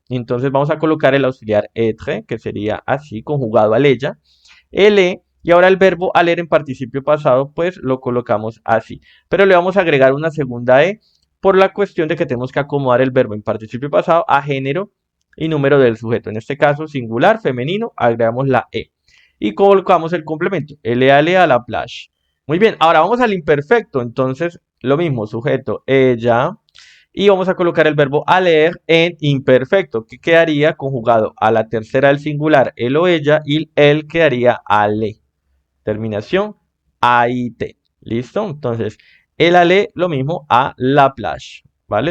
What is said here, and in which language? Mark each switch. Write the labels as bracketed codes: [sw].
[es] Entonces vamos a colocar el auxiliar être, que sería así, conjugado al ella, el y ahora el verbo aler en participio pasado, pues lo colocamos así. Pero le vamos a agregar una segunda e por la cuestión de que tenemos que acomodar el verbo en participio pasado a género y número del sujeto. En este caso, singular, femenino, agregamos la e. Y colocamos el complemento, [fr] elle allait à la plage. [es] Muy bien, ahora vamos al imperfecto. Entonces, lo mismo, sujeto, ella. Y vamos a colocar el verbo aller en imperfecto, que quedaría conjugado a la tercera del singular, él o ella, y él quedaría ale. Terminación AIT. ¿Listo? Entonces, el ale lo mismo [fr] a la plage. [es] ¿Vale?